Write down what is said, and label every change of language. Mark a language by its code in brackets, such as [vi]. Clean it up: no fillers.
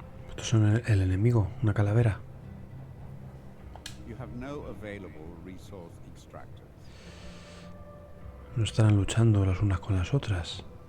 [es] Estos son el enemigo, una calavera. [en] You have no available resource extractors. [es] No estarán luchando las unas con las otras.